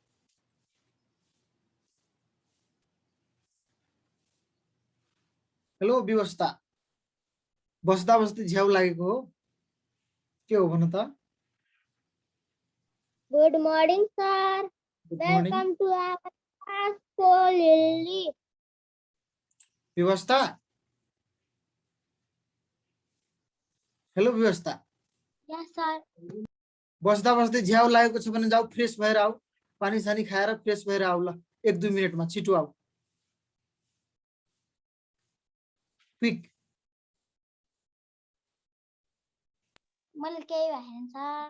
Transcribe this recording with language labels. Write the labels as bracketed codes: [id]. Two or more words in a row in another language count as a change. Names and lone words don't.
[en] Hello, Vivasta. [ne] बस्दा बस्दै झ्याउ लागेको हो के हो भन त [en] Good morning, sir. Good morning. Welcome to our class, Lily. Vivasta. Hello, Vivasta. Yes, sir. [ne] बस्दा बस्दै झ्याउ लागेको छ भने जाऊ फ्रेश भएर आऊ पानी सानी खाएर फ्रेश भएर आऊ ल 1-2 मिनेटमा छिटो आऊ क्विक मैले केही भएन सर